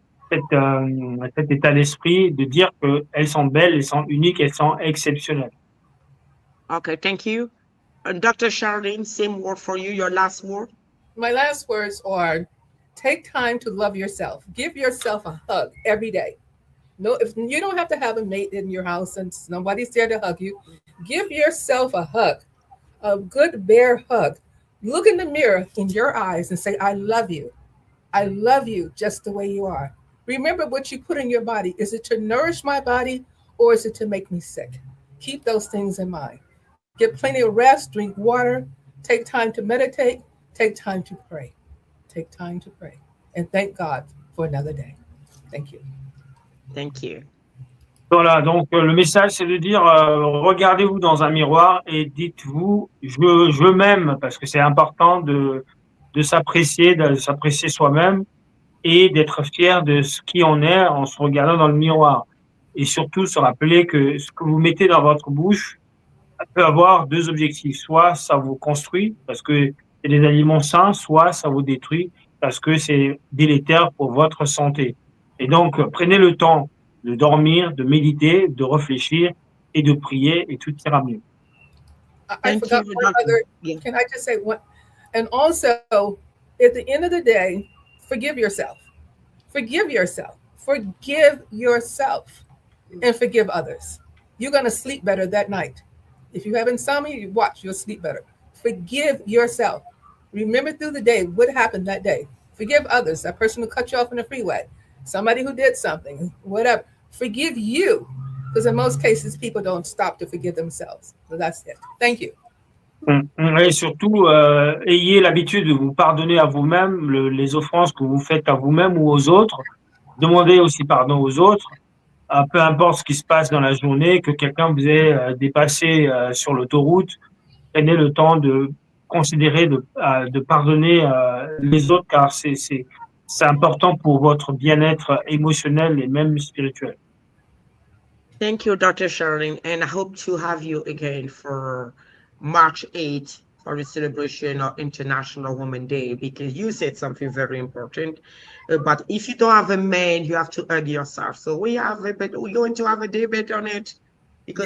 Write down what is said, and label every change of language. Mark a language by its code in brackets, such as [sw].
[fr] cet état d'esprit de dire qu'elles sont belles, elles sont uniques, elles sont exceptionnelles. [en] Okay, thank you. Dr. Cherilyn, same word for you, your last word. My last words are take time to love yourself. Give yourself a hug every day. No, if you don't have to have a mate in your house and nobody's there to hug you, give yourself a hug, a good bear hug. Look in the mirror in your eyes and say, I love you. I love you just the way you are. Remember what you put in your body. Is it to nourish my body or is it to make me sick? Keep those things in mind. Get plenty of rest, drink water, take time to meditate, take time to pray. Take time to pray. And thank God for another day. Thank you. Thank you. [fr] Voilà, donc le message, c'est de dire, regardez-vous dans un miroir et dites-vous, je m'aime, parce que c'est important de s'apprécier soi-même et d'être fier de ce qui on est en se regardant dans le miroir. Et surtout, se rappeler que ce que vous mettez dans votre bouche peut avoir deux objectifs. Soit ça vous construit, parce que c'est des aliments sains, soit ça vous détruit, parce que c'est délétère pour votre santé. Et donc, prenez le temps de dormir, de méditer, de réfléchir et de prier, et tout ira mieux. [en] I forgot one other. Yeah. Can I just say one? And also, at the end of the day, forgive yourself. Forgive yourself. Forgive yourself and forgive others. You're going to sleep better that night. If you have insomnia, you watch, you'll sleep better. Forgive yourself. Remember through the day what happened that day. Forgive others. That person who cut you off in the freeway. Somebody who did something, whatever. Forgive you. Because in most cases, people don't stop to forgive themselves. So that's it. Thank you. [fr] Et surtout, ayez l'habitude de vous pardonner à vous-même les offenses que vous faites à vous-même ou aux autres. Demandez aussi pardon aux autres. Peu importe ce qui se passe dans la journée, que quelqu'un vous ait dépassé sur l'autoroute, prenez le temps de considérer, de pardonner les autres, car c'est important pour votre bien-être émotionnel et même spirituel. [en] Thank you, Dr. Cherilyn, and I hope to have you again for March 8th for the celebration of International Women's Day, because you said something very important. But if you don't have a man, you have to hug yourself. So we're going to have a debate on it, because